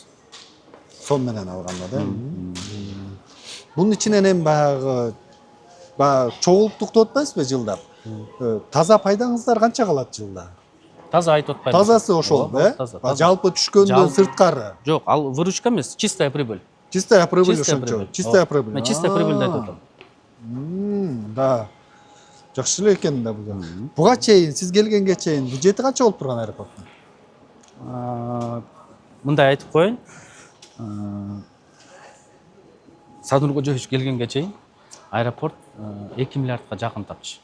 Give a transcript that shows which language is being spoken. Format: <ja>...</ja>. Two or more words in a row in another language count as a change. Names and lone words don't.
<ky>Сон менен алганда да. Бунун ичинен эми баягы чогулуктукту атпайсызбы жылдап? Таза пайдаңыздар канча калат жылда? Таза айтып атпайм. Тазасы ошол, э? Жалпы түшкөндөн сырткары. Жок, ал выручка эмес,</ky> <ru>чистая прибыль. Чистая прибыль ошончо. Чистая прибыль.</ru> <ky>Мен</ky> <ru>чистая прибыль</ru> <ky>айтып атам. Да. Жакшы эле экен да бул. Буга чейин, сиз келгенге чейин бюджети канча болуп турган аэропорттун? Мындай айтып коеюн. Садыр Кожоевич келгенге чейин аэропорт 2 миллиардка жакын тапчы.</ky>